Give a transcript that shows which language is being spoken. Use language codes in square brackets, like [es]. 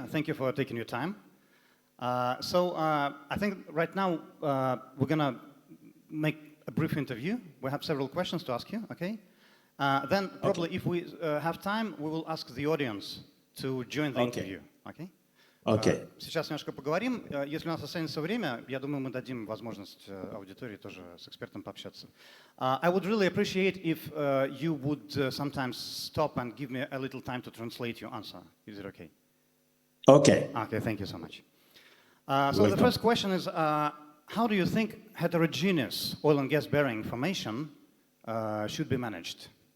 [en] Thank you for taking your time. I think right now we're gonna make a brief interview. We have several questions to ask you, okay? Then probably if we have time, we will ask the audience to join the interview, okay? Okay. [ru] Сейчас немножко поговорим. Если у нас останется время, я думаю, мы дадим возможность аудитории тоже с экспертом пообщаться. [en] I would really appreciate if you would sometimes stop and give me a little time to translate your answer. Is it okay? Okay. Okay, thank you so much. So the first question is, how do you think heterogeneous oil and gas bearing information should be managed?